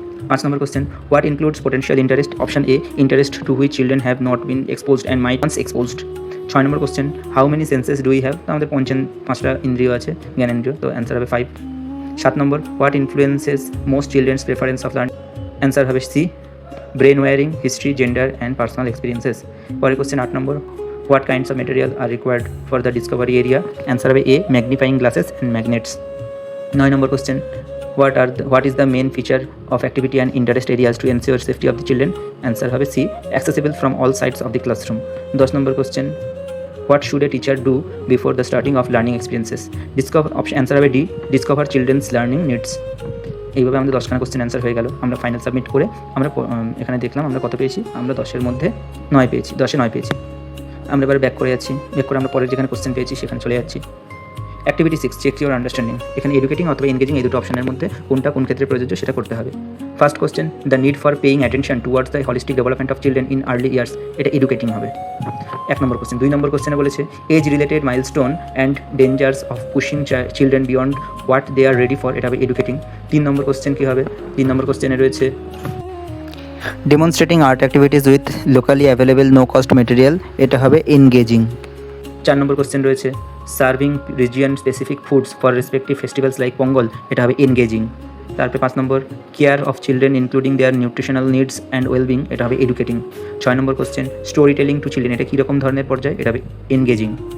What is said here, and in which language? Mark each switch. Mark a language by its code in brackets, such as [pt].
[en] 5 number question, what includes potential interest, option A, interest to which children have not been exposed and might once exposed. [bn] 6 number question, [en] how many senses do we have, [bn] আমাদের 5টা ইন্দ্রিয় আছে, জ্ঞানেন্দ্রিয়, তো answer হবে 5। [en] 7 number, what influences most children's preference of learning, [bn] answer হবে C, [en] Brain wiring, history, gender and personal experiences. [bn] পরের question 8 number, [en] what kinds of material are required for the discovery area, answer [bn] হবে [en] A, magnifying glasses and magnets। 9 number question, what is the main feature of activity and interest areas to ensure safety of the children, answer [bn] হবে [en] C, accessible from all sides of the classroom। 10 number question, what should a teacher do before the starting of learning experiences, answer [bn] হবে [en] D, discover children's learning needs। [bn] এইভাবে আমাদের 10খানা question answer হয়ে গেল। আমরা final submit করে আমরা এখানে দেখলাম আমরা কত পেয়েছি, আমরা 10-এর মধ্যে 9 পেয়েছি, 10-এ 9 পেয়েছি। আমরা এবার ব্যাক করে যাচ্ছি, ব্যাক করে আমরা পরের যেখানে কোশ্চেন পেয়েছি সেখানে চলে যাচ্ছি। অ্যাক্টিভিটি 6, [en] check your understanding, [bn] এখানে এডুকেটিং অথবা এনগেজিং এই দুটো অপশনের মধ্যে কোনটা কোন ক্ষেত্রে প্রযোজ্য সেটা করতে হবে। [en] first question, the need for paying attention towards the holistic development of children in early years, [bn] এটা এডুকেটিং হবে 1 নম্বর কোশ্চেন। 2 নম্বর কোশ্চেনে বলেছে [en] age related milestone and dangers of pushing children beyond what they are ready for, [bn] এটা হবে educating. 3 নম্বর question কী হবে, 3 নম্বর কোশ্চেনে রয়েছে [en] demonstrating art activities with locally available no cost material, [bn] এটা হবে [en] engaging। [bn] 4 নম্বর কোশ্চেন রয়েছে [en] serving region specific foods for respective festivals like Pongal, [bn] এটা হবে [en] engaging। [bn] তারপরে 5 নম্বর [en] care of children including their nutritional needs and wellbeing, [bn] এটা হবে এডুকেটিং। 6 নম্বর question [en] storytelling to children, [bn] এটা কীরকম ধরনের পর্যায়ে, এটা হবে engaging।